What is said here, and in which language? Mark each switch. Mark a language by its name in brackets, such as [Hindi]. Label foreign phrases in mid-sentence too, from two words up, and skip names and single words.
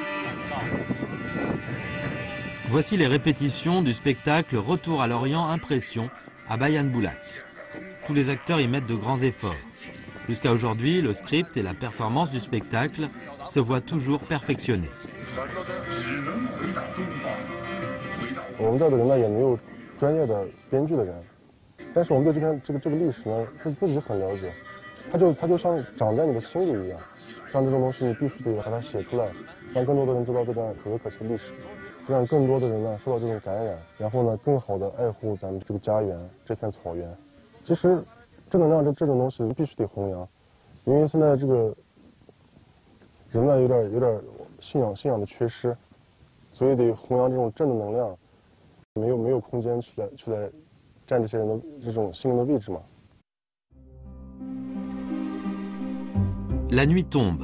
[French] Voici les répétitions du spectacle Retour à l'Orient Impression à Bayan Boulak. Tous les acteurs y mettent de grands efforts. Jusqu'à aujourd'hui, le script et la performance du spectacle se voient toujours perfectionnés. [Chinese] 我们这儿的人呢也没有专业的编剧的人，但是我们对这个历史呢自己很了解，它就像长在你的心里一样，像这种东西你必须得把它写出来，让更多的人知道这段可歌可泣的历史，让更多的人呢受到这种感染，然后呢更好的爱护咱们这个家园这片草原。其实正能量这种东西必须得弘扬，因为现在这个人呢有点信仰的缺失，所以得弘扬这种正的能量。没有空间去来占这些人的这种心灵的位置嘛。 [French] La nuit tombe.